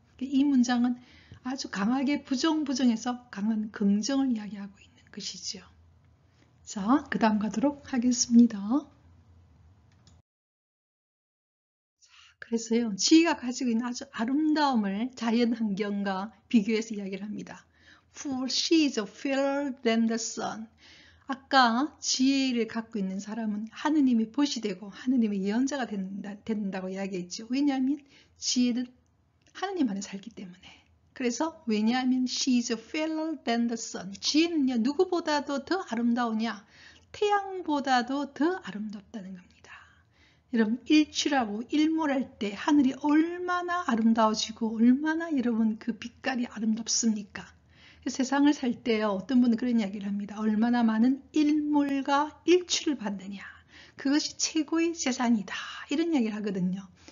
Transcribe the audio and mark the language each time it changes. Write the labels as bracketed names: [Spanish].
[Korean] 이 문장은 아주 강하게 부정해서 강한 긍정을 이야기하고 있는 것이죠. 자, 그 다음 가도록 하겠습니다. 그래서요, 지혜가 가지고 있는 아주 아름다움을 자연 환경과 비교해서 이야기를 합니다. [English] For she is fairer than the sun. [Korean] 아까 지혜를 갖고 있는 사람은 하느님의 벗이 되고 하느님의 예언자가 된다고 이야기했죠. 왜냐하면 지혜는 하느님 안에 살기 때문에. 그래서 왜냐하면 [English] she is fairer than the sun. [Korean] 지혜는요, 누구보다도 더 아름다우냐? 태양보다도 더 아름답다는 겁니다. 여러분, 일출하고 일몰할 때 하늘이 얼마나 아름다워지고 얼마나 여러분 그 빛깔이 아름답습니까? 세상을 살 때요, 어떤 분은 그런 이야기를 합니다. 얼마나 많은 일몰과 일출을 받느냐, 그것이 최고의 재산이다, 이런 이야기를 하거든요.